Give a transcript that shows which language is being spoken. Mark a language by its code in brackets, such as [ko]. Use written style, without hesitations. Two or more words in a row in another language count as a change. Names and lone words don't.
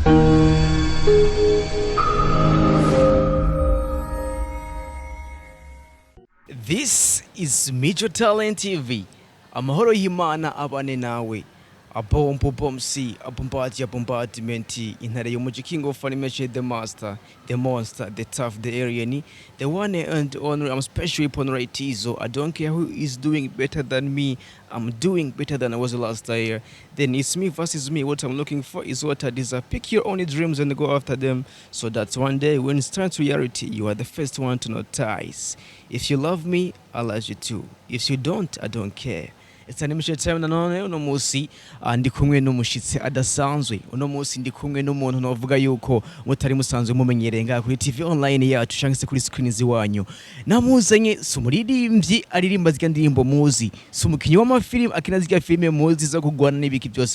[en] This is Major Talent TV. [rn] Amahoro y'Imana abane nawe. [en] Abombomsi, abombatimenti, [rn] intare y'umuji [en] king of animation, the master, the monster, the tough, the alien, the one and only. I'm special upon right Tizo. I don't care who is doing better than me. I'm doing better than I was last year. Then it's me versus me. What I'm looking for is what I desire. Pick your own dreams and go after them, so that one day when it's turned to reality, you are the first one to notice. If you love me, I love you too. If you don't, I don't care. It's animation time [rn] nanone uno musi ndi kumwe n'umushitsi adasanzwe. Uno musi ndi kumwe n'umuntu novuga yuko mutari musanzwe mumenyereye nga kuri [en] TV online [rn] yacu cyangwa kuri screen ziwanyu. Namuzanye Umuririnvyi aririmba zika ndirimbo muzi, sumukinyi w'amafilm akina zika filme muzi zo kugwana n'ibiki byose.